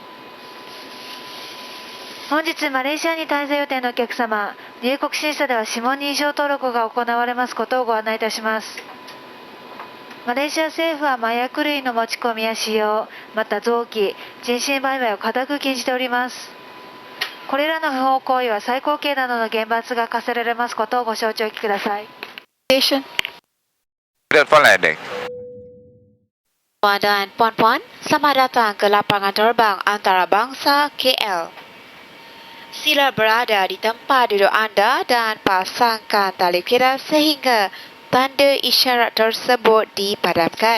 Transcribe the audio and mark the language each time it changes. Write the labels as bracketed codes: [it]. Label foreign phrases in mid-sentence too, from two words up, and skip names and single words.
[ja] 本日マレーシアに滞在予定のお客様、入国審査では指紋認証登録が行われますことをご案内いたします。マレーシア政府は麻薬類の持ち込みや使用、また臓器、人身売買を固く禁じております。これらの不法行為は最高刑などの厳罰が課せられますことをご承知おきください。 [ms] Puan dan puan-puan, selamat datang ke lapangan terbang antarabangsa KL. Sila berada di tempat duduk anda dan pasangkan tali kira sehingga tanda isyarat tersebut dipadamkan.